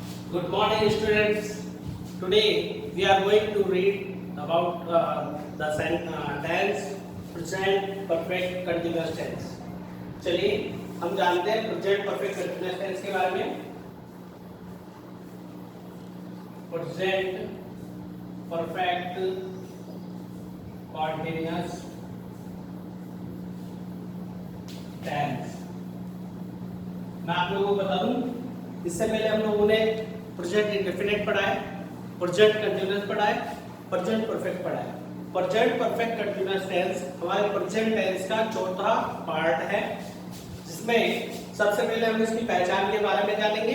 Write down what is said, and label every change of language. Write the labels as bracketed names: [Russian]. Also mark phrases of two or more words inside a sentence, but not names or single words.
[English] Good morning, students. Today we are going to read about the tense present perfect continuous tense. [Hindi] चलिए हम जानते हैं [English] present perfect continuous tense [Hindi] के बारे में. [English] Present perfect continuous tense. [Hindi] मैं आप लोगों को बता दूं, इससे पहले हम लोगों ने [English] present indefinite [Hindi] पढ़ा है, [English] present continuous [Hindi] पढ़ा है, [English] present perfect [Hindi] पढ़ा है. [English] present perfect continuous tense [Hindi] हमारे [English] present tense [Hindi] का चौथा पार्ट है, जिसमें सबसे पहले हम इसकी पहचान के बारे में जानेंगे.